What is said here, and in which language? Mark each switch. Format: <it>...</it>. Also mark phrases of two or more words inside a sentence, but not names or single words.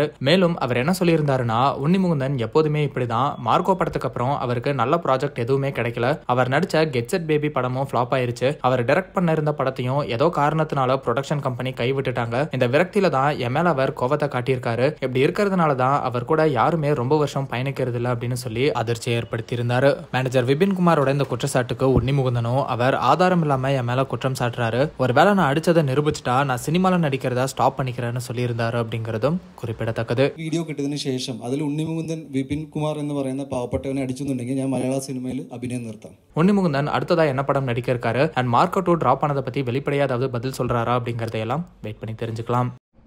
<ta>மேலும் அவர் என்ன சொல்லியிருந்தாருன்னா, உன்னி முகுந்தன் எப்போதுமே இப்படிதான், மார்க்கோ படத்துக்கு அப்புறம் அவருக்கு நல்ல ப்ராஜெக்ட் எதுவுமே கிடைக்கல, அவர் நடிச்ச கெட் செட் பேபி படமும் ஃபிளாப் ஆயிருச்சு, அவர் டைரக்ட் பண்ண இருந்த படத்தையும் ஏதோ காரணத்தினால ப்ரொடக்ஷன் கம்பெனி கைவிட்டுட்டாங்க, இந்த விரக்தியில தான் என் மேல அவர் கோவத்தை காட்டியிருக்காரு, இப்படி இருக்கிறதுனால தான் அவர் கூட யாருமே ரொம்ப வருஷம் பயணிக்கிறது இல்லை அப்படின்னு சொல்லி அதிர்ச்சியை ஏற்படுத்தி இருந்தாரு. மேனேஜர் விபின் குமாரோட இந்த குற்றச்சாட்டுக்கு உன்னி முகுந்தனும் அவர் ஆதாரம் இல்லாம என் மேல குற்றம் சாட்டுறாரு, ஒருவேளை நான் அடிச்சதை நிரூபிச்சுட்டா நான் சினிமால நடிக்கிறதா ஸ்டாப் பண்ணிக்கிறேன்னு சொல்லியிருந்தாரு அப்படிங்கிறதும் குறிப்பிடத்தக்கது.</ta> <ml>വീഡിയോ കിട്ടിയതിനു ശേഷം അതിൽ ഉണ്ണിമുകുന്ദൻ വിപിൻ കുമാർ എന്ന് പറയുന്ന പാവപ്പെട്ടവനെ അടിച്ചെന്നുണ്ടെങ്കിൽ ഞാൻ മലയാള സിനിമയിൽ അഭിനയം നിർത്താം.</ml> <ta>உன்னி முகுந்தன் அடுத்ததா என்ன படம் நடிக்க இருக்காரு அண்ட் மார்க்கோ 2 டிராப் ஆனதை பத்தி வெளிப்படையா ஏதாவது பதில் சொல்றாரா அப்படிங்கறதையெல்லாம் வெயிட் பண்ணி தெரிஞ்சுக்கலாம்.</ta>